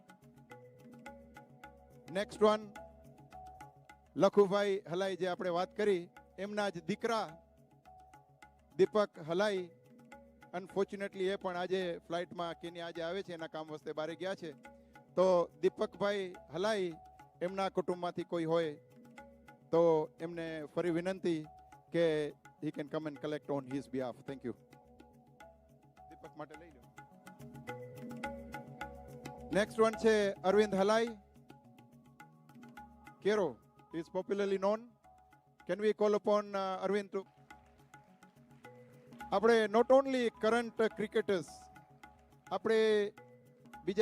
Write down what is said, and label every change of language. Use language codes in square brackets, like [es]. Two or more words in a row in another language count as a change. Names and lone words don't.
[en] next one [gu] લખુભાઈ હલાઈ, જે આપણે વાત કરી, એમના જ દીકરા દીપક હલાઈ. અનફોર્ચ્યુનેટલી એ પણ આજે ફ્લાઇટમાં કેન્યા આજે આવે છે, એના કામ વસ્તે બહાર ગયા છે. તો દીપકભાઈ હલાઈ એમના કુટુંબમાંથી કોઈ હોય તો એમને ફરી વિનંતી કે [en] he can come and collect on his behalf. Thank you. [gu] દીપક માટે લઈ લો. [en] next one [gu] છે અરવિંદ હલાઈ. [en] Kero is popularly known. Can we call upon Arvind to? [gu] આપણે [en] not only current cricketers, [gu] આપણે બીજા